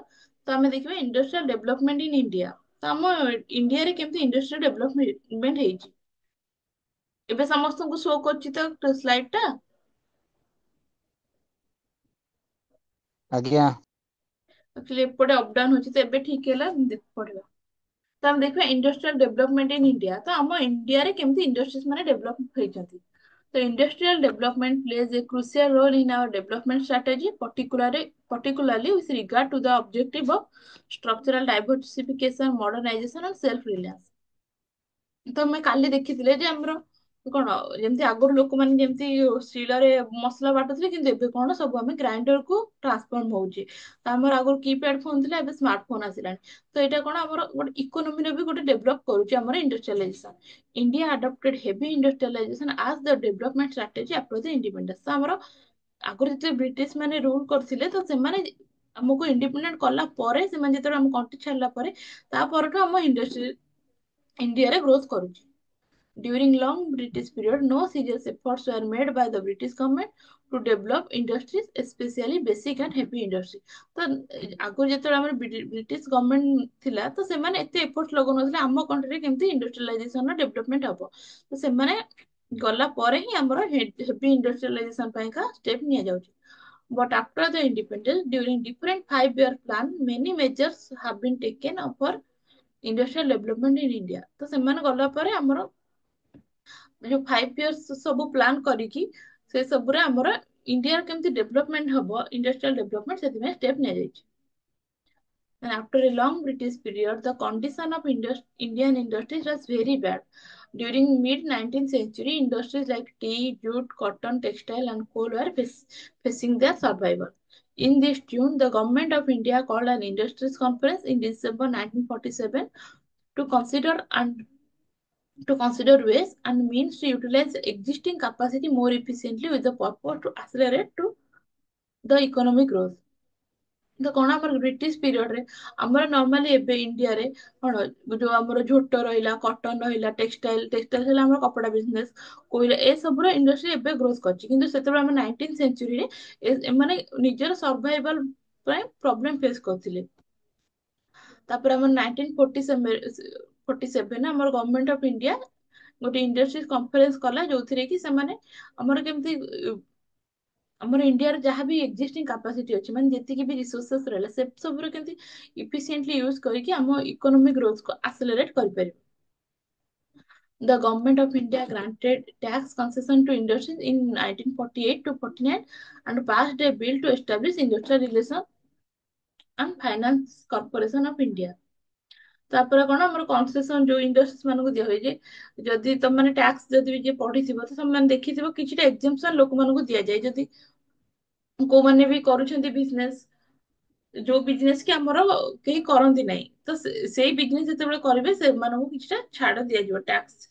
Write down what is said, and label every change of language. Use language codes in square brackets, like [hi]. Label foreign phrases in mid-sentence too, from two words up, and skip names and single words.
[or] ତ ଆମେ ଦେଖିବା [en] industrial development in India. [or] ତ ଆମ ଇଣ୍ଡିଆରେ କେମିତି ଇଣ୍ଡଷ୍ଟ୍ରିଆଲ ଡେଭଲପମେଣ୍ଟ ହେଇଛି ଏବେ ସମସ୍ତଙ୍କୁ ଶୋ କରୁଛି ତ ସ୍ଲାଇଡ ଟା। ଆଜ୍ଞା। ଆକ୍ଚୁଆଲି ଏପଟେ ଅପଡାଉନ ହଉଛି ତ ଏବେ ଠିକ ହେଲା ପଢିବା। ତ ଆମେ ଦେଖିବା [en] industrial development in India. [or] ତ ଆମ ଇଣ୍ଡିଆରେ କେମିତି ଇଣ୍ଡଷ୍ଟ୍ରିଜ ମାନେ ଡେଭଲପ ହେଇଛନ୍ତି। [en] The industrial development plays a crucial role in our development strategy, particularly with regard to the objective of structural diversification, modernization, and self-reliance. [or] ତ ଆମେ କାଲି ଦେଖିଥିଲେ ଯେ ଆମର କଣ ଯେମିତି ଆଗରୁ ଲୋକମାନେ ଯେମିତି ଶିଳରେ ମସଲା ବାଟୁଥିଲେ, କିନ୍ତୁ ଏବେ କଣ ସବୁ ଆମେ ଗ୍ରାଇଣ୍ଡର କୁ ଟ୍ରାନ୍ସଫର୍ମ ହଉଛି। ତ ଆମର ଆଗରୁ [en] keypad phone [or] ଥିଲା, ଏବେ [en] smart phone [or] ଆସିଲାଣି। ତ ଏଇଟା କଣ ଆମର ଗୋଟେ ଇକୋନୋମିରେ ବି ଗୋଟେ ଡେଭଲପ କରୁଛି ଆମର ଇଣ୍ଡଷ୍ଟ୍ରିଆଲାଇଜେସନ। [en] India adopted heavy industrialization as the development strategy after the independence. [or] ତ ଆମର ଆଗରୁ ଯେତେବେଳେ ବ୍ରିଟିଶ ମାନେ ରୁଲ କରିଥିଲେ, ତ ସେମାନେ ଆମକୁ ଇଣ୍ଡିପେଣ୍ଡେଣ୍ଟ କଲା ପରେ, ସେମାନେ ଯେତେବେଳେ ଆମ କଣ୍ଟ୍ରି ଛାଡିଲା ପରେ, ତା ପରଠୁ ଆମ ଇଣ୍ଡଷ୍ଟ୍ରି ଇଣ୍ଡିଆରେ ଗ୍ରୋଥ କରୁଛି। [en] During long British period, no serious efforts were made by the British government to develop industries, especially basic and heavy industry. [or] ତ ଆଗରୁ ଯେତେବେଳେ ଆମର [en] British government [or] ଥିଲା, ତ ସେମାନେ ଏତେ ଏଫର୍ଟ ଲଗାଉନଥିଲେ ଆମ କଣ୍ଟ୍ରିରେ କେମିତି [en] industrialization development [or] ହବ। ତ ସେମାନେ ଗଲା ପରେ ହିଁ ଆମର [en] heavy industrialization [or] ପାଇଁକା ଷ୍ଟେପ ନିଆଯାଉଛି। [en] But after the independence, during different 5-year plan, many measures have been taken for industrial development in India. [or] ତ ସେମାନେ ଗଲା ପରେ ଆମର ଯୋଉ 5 years ସବୁ ପ୍ଲାନ୍ କରିକି ସେ ସବୁରେ ଆମର ଇଣ୍ଡିଆର କେମିତି ଡେଭଲପମେଣ୍ଟ ହବ, [en] industrial development, [or] ସେଥିପାଇଁ ଷ୍ଟେପ ନିଆଯାଇଛି। [en] And after a long British period, the condition of Indian industries was very bad. During mid-19th century, industries like tea, jute, cotton, textile, and coal were facing their survival. In this tune, the government of India called an industries conference in December 1947 to consider ways and means to utilize existing capacity more efficiently with the purpose to accelerate to the economic growth. [or] ତ କଣ ଆମର ବ୍ରିଟିଶ ପିରିୟଡରେ ଆମର ନର୍ମାଲି ଏବେ ଇଣ୍ଡିଆରେ କଣ ଯୋଉ ଆମର ଝୋଟ ରହିଲା, କଟନ ରହିଲା, ଟେକ୍ସଟାଇଲ ହେଲା ଆମର କପଡା ବିଜନେସ, କୋଇଲା, ଏ ସବୁର ଇଣ୍ଡଷ୍ଟ୍ରି ଏବେ ଗ୍ରୋଥ କରିଛି। କିନ୍ତୁ ସେତେବେଳେ ଆମ 19th ସେଞ୍ଚୁରୀରେ ଏମାନେ ନିଜର ସର୍ଭାଇଭାଲ ପାଇଁ [en] problem face [or] କରୁଥିଲେ। ତାପରେ ଆମର 1947 ଆମର [en] government of India [or] ଗୋଟେ [en] industry conference [or] କଲା, ଯୋଉଥିରେ କି ସେମାନେ ଆମର କେମିତି ଆମର ଇଣ୍ଡିଆର ଯାହା ବି [en] existing capacity [or] ଅଛି, ମାନେ ଯେତିକି ବି ରିସୋର୍ସେସ ରହିଲା, ସେ ସବୁର କେମିତି [en] efficiently use [or] କରିକି ଆମ ଇକୋନୋମିକ ଗ୍ରୋଥକୁ ଆସେଲରେଟ କରିପାରିବ। [en] The government of India granted tax concession to industries in 1948 to 49 and passed a bill to establish Industrial Relation and Finance Corporation of India। [or] ତାପରେ କଣ ଆମର କନସେସନ ଯୋଉ ଇଣ୍ଡଷ୍ଟ୍ରି ମାନଙ୍କୁ ଦିଆ ହୁଏ ଯେ ଯଦି ତମମାନେ ଟ୍ୟାକ୍ସ ଯଦି ବି ଯିଏ ପଢିଥିବ, ତ ସେମାନେ ଦେଖିଥିବ କିଛିଟା ଏକ୍ସେମ୍ପସନ ଲୋକମାନଙ୍କୁ ଦିଆଯାଏ। ଯଦି କୋଉମାନେ ବି କରୁଛନ୍ତି ବିଜନେସ, ଯୋଉ ବିଜନେସ କି ଆମର କେହି କରନ୍ତି ନାହିଁ, ତ ସେଇ ବିଜନେସ ଯେତେବେଳେ କରିବେ ସେମାନଙ୍କୁ କିଛିଟା ଛାଡ ଦିଆଯିବ ଟ୍ୟାକ୍ସ।